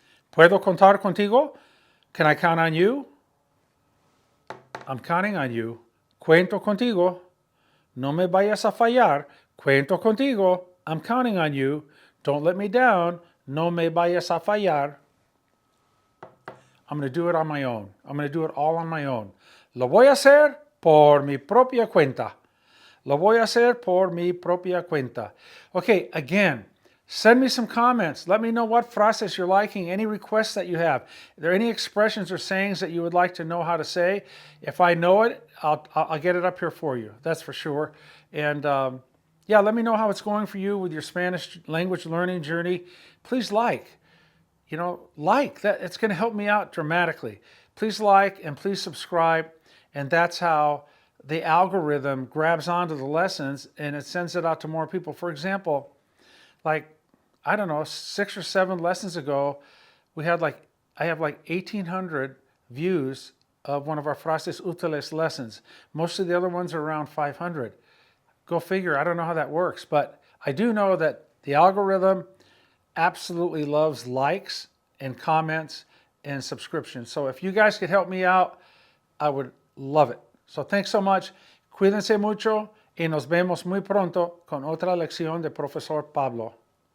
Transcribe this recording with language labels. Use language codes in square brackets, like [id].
[es] ¿Puedo contar contigo? [en] Can I count on you? I'm counting on you. [es] Cuento contigo. No me vayas a fallar. Cuento contigo. [en] I'm counting on you. Don't let me down. [es] No me vayas a fallar. [en] I'm going to do it on my own. I'm going to do it all on my own. [es] Lo voy a hacer por mi propia cuenta. Lo voy a hacer por mi propia cuenta. [en] Okay, again, send me some comments. Let me know what phrases you're liking, any requests that you have. Are there any expressions or sayings that you would like to know how to say? If I know it, I'll get it up here for you. That's for sure. And yeah, let me know how it's going for you with your Spanish language learning journey. Please like that. It's going to help me out dramatically. Please like and please subscribe. And that's how the algorithm grabs onto the lessons and it sends it out to more people. For example, I don't know, 6 or 7 lessons ago, I have 1,800 views of one of our Frases Útiles lessons. Most of the other ones are around 500. Go figure. I don't know how that works, but I do know that the algorithm absolutely loves likes and comments and subscriptions. So if you guys could help me out, I would love it. So thanks so much. [es] Cuídense mucho y nos vemos muy pronto con otra lección de Profesor Pablo.